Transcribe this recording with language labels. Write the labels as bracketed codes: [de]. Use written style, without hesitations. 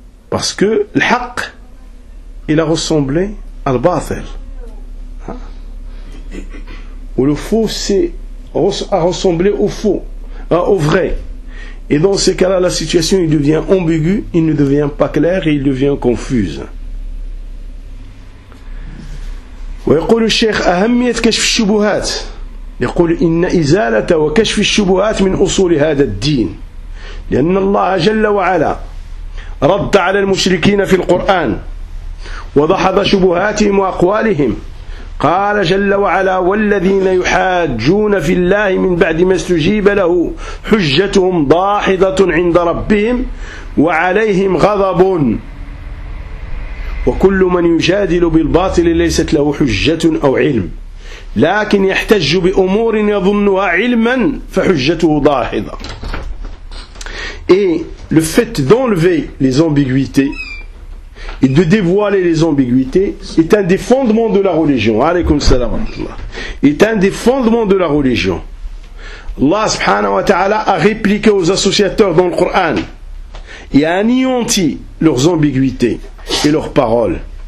[fr] Parce que le haqq, il a ressemblé à le bâtel. Ou le faux a ressemblé au faux, au vrai. Et dans ces cas-là, la situation il devient ambiguë, il ne devient pas clair et il devient confuse. [ar] ويقول الشيخ أهمية كشف الشبهات يقول إن إزالة وكشف الشبهات من أصول هذا الدين لأن الله جل وعلا رد على المشركين في القرآن وضحض شبهاتهم وأقوالهم قال جل وعلا والذين يحاجون في الله من بعد ما استجيب له حجتهم ضاحضة عند ربهم وعليهم غضب وكل من يجادل بالباطل ليست له حجة أو علم لكن يحتج بأمور يظنها علما فحجته ضاحضة. [fr] Et le fait d'enlever les ambiguïtés et de dévoiler les ambiguïtés est un des fondements de la religion. [ar] Alaykoum salam wa rahmatullah. [fr] Est un des fondements de la religion. Allah subhanahu wa ta'ala a répliqué aux associateurs dans le Coran et a anéanti leurs ambiguïtés et leurs paroles.